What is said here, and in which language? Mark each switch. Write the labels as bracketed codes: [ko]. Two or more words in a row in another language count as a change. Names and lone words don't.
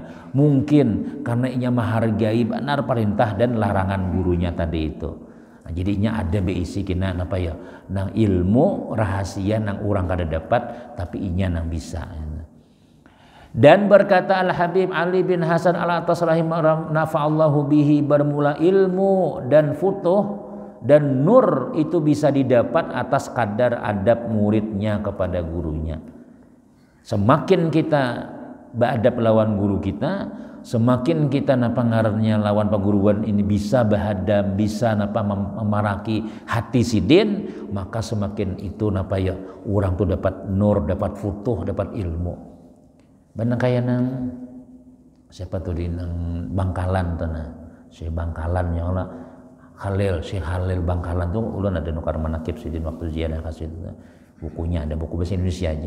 [bjn] Mungkin karena inya menghargai benar perintah dan larangan gurunya tadi itu. Nah, jadinya ada beisi kena apa ya? Nang ilmu rahasia nang orang kada dapat tapi inya nang bisa. [id] Dan berkata Al-Habib Ali bin Hasan Al-Attas [ar] رحمه الله نفع الله به [id] bermula ilmu dan futuh dan nur itu bisa didapat atas kadar adab muridnya kepada gurunya. [bjn] Semakin kita beradab lawan guru kita, semakin kita napa ngarannya lawan paguruan ini bisa bahadam, bisa napa memaraki hati sidin, maka semakin itu napa ya orang tuh dapat nur, dapat futuh, dapat ilmu. Benar kayak nang siapa tuh di nang Bangkalan tuh nah, si Bangkalan ya Allah Syekh Khalil Bangkalan tuh ulun ada nukar manakib sidin waktu ziarah kasih bukunya, ada buku bahasa Indonesia aja.